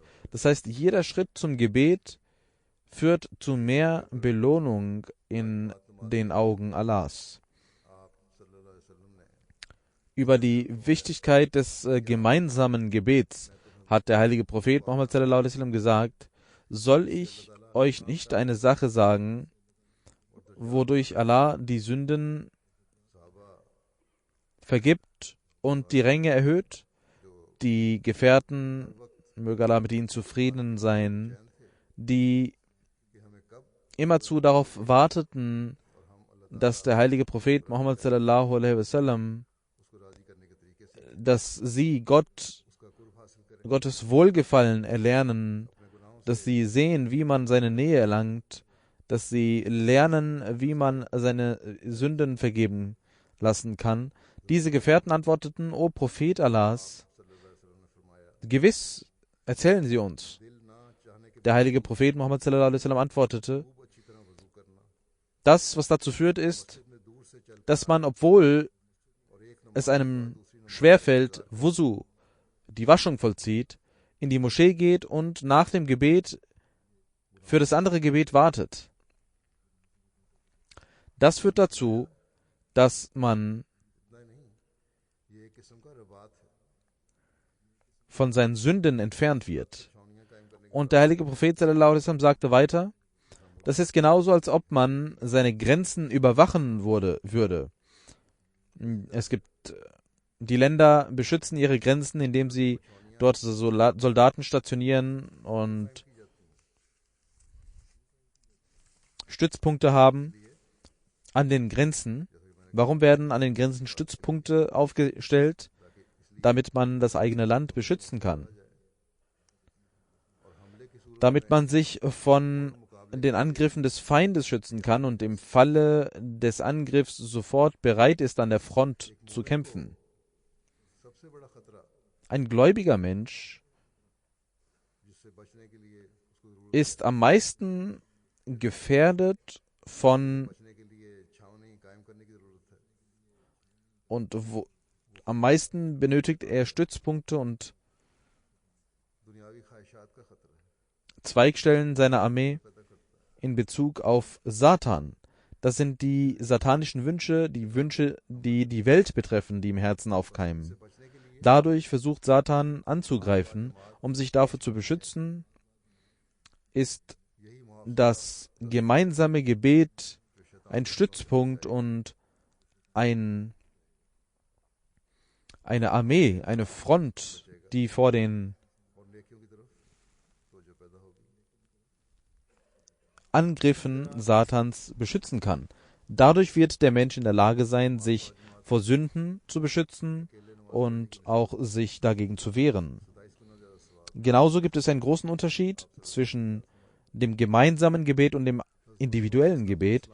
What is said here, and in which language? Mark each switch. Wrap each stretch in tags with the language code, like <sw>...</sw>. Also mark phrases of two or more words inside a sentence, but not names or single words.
<de>Das heißt, jeder Schritt zum Gebet führt zu mehr Belohnung in den Augen Allahs. Über die Wichtigkeit des gemeinsamen Gebets hat der heilige Prophet Muhammad</de> <ar>صلى الله عليه وسلم</ar> <de>gesagt: Soll ich euch nicht eine Sache sagen, wodurch Allah die Sünden vergibt und die Ränge erhöht? Die Gefährten, möge Allah mit ihnen zufrieden sein, die immerzu darauf warteten, dass der heilige Prophet Muhammad</de> <ar>صلى الله عليه وسلم,</ar> <de>dass sie Gottes Wohlgefallen erlernen, dass sie sehen, wie man seine Nähe erlangt, dass sie lernen, wie man seine Sünden vergeben lassen kann. Diese Gefährten antworteten: O Prophet Allahs, gewiss, erzählen Sie uns. Der heilige Prophet Muhammad</de> <ar>صلى الله عليه وسلم</ar> <de>antwortete: Das, was dazu führt, ist, dass man, obwohl es einem schwerfällt, Wusu, die Waschung vollzieht, in die Moschee geht und nach dem Gebet für das andere Gebet wartet. Das führt dazu, dass man von seinen Sünden entfernt wird. Und der heilige Prophet</de> <ar>صلى الله عليه وسلم</ar> <de>sagte weiter: Das ist genauso, als ob man seine Grenzen überwachen würde. Es gibt, die Länder beschützen ihre Grenzen, indem sie dort Soldaten stationieren und Stützpunkte haben an den Grenzen. Warum werden an den Grenzen Stützpunkte aufgestellt? Damit man das eigene Land beschützen kann. Damit man sich von den Angriffen des Feindes schützen kann und im Falle des Angriffs sofort bereit ist, an der Front zu kämpfen.</de> <ur>سب سے بڑا خطرہ</ur> <de>Ein gläubiger Mensch</de> <ur>جس سے بچنے کے لیے اس کو ضرور</ur> <de>ist am meisten gefährdet von</de> <ur>بچنے کے لیے چھاؤنی قائم کرنے کی ضرورت ہے</ur> <de>und am meisten benötigt er Stützpunkte und</de> <ur>دنیاوی خواہشات کا خطرہ ہے</ur> <de>Zweigstellen seiner Armee in Bezug auf Satan. Das sind die satanischen Wünsche, die die Welt betreffen, die im Herzen aufkeimen. Dadurch versucht Satan anzugreifen. Um sich davor zu beschützen, ist das gemeinsame Gebet ein Stützpunkt und eine Armee, eine Front, die vor den</de> <ur>اور نیکیوں کی طرف تو جو پیدا ہوگی</ur> <de>Angriffen Satans beschützen kann. Dadurch wird der Mensch in der Lage sein, sich vor Sünden zu beschützen und auch sich dagegen zu wehren. Genauso gibt es einen großen Unterschied zwischen dem gemeinsamen Gebet und dem individuellen Gebet.</de>